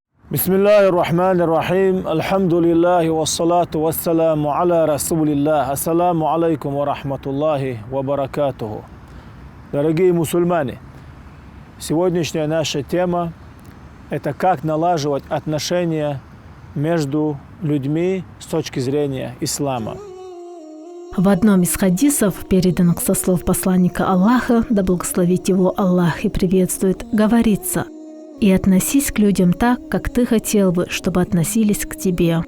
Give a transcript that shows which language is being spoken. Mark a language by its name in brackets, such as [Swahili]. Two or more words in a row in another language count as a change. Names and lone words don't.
[Arabic] بسم الله الرحمن الرحيم، الحمد لله والصلاة والسلام على رسول الله، السلام عليكم ورحمة الله وبركاته. [Russian] Дорогие мусульмане, сегодняшняя наша тема – это как налаживать отношения между людьми с точки зрения ислама. В одном из хадисов, переданных со слов посланника Аллаха, да благословит его Аллах и приветствует, говорится: «И относись к людям так, как ты хотел бы, чтобы относились к тебе».